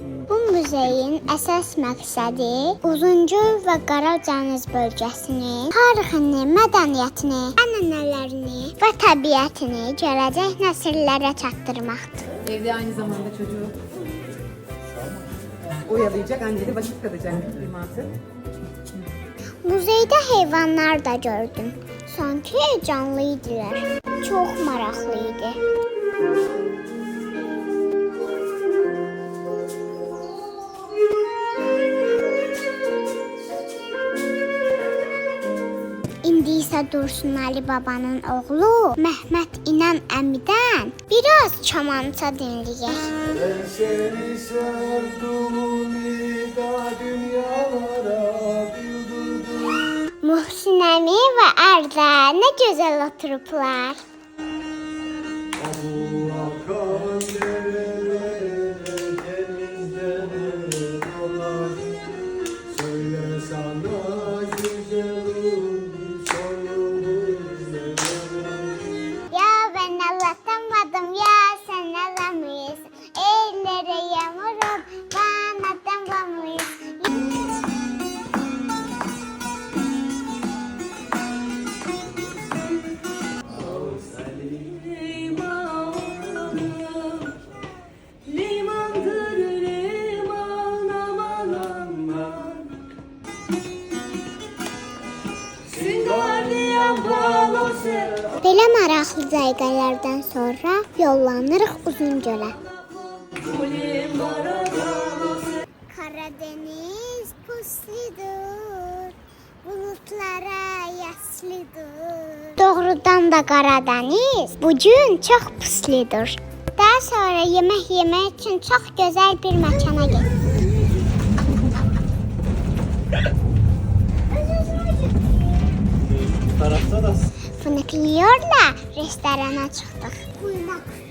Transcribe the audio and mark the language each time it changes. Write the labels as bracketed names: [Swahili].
[Azerbaijani] Bu muzeyin əsas məqsədi Uzungöl və Qaradəniz bölgəsinin tarixini, mədəniyyətini, ənənələrini və təbiətini gələcək nəsillərə çatdırmaqdır. [Turkish] Evde aynı zamanda çocuğu oyalayacak, anne de vakit kalacak bir mantık. [Azerbaijani] Muzeydə heyvanlar da gördüm. Sanki canlı idilər. Çox maraqlı idi. İndi isə Dursun Ali Babanın oğlu Məhməd İnan əmidən biraz kamança dinləyək. [Turkish] Ben seni sevdim ida dünyalara bildirdim. Muhsin əmi və Ərdə nə gözəl oturublar. Bu akan derelere denizden dolar. Söyle sana güzelim sonumuz ne olur. Ya ben anlatamadım ya sen anlamıyorsun. Ellere yamurum ben anlatamıyorsun. Limandır liman aman aman. Singardiyan balose. [Azerbaijani] Belə maraqlı dəqiqələrdən sonra yollanırıq Uzungölə. [Turkish] Karadeniz puslidir, bulutlara yaslıdır. [Azerbaijani] Doğrudan da Karadeniz bugün çox puslidir. Daha sonra yemək yemək üçün çox gözəl bir məkana getdik. [Turkish] tarafta da [Azerbaijani] Fınıqlıyorla restorana çıxdıq. Quymaq.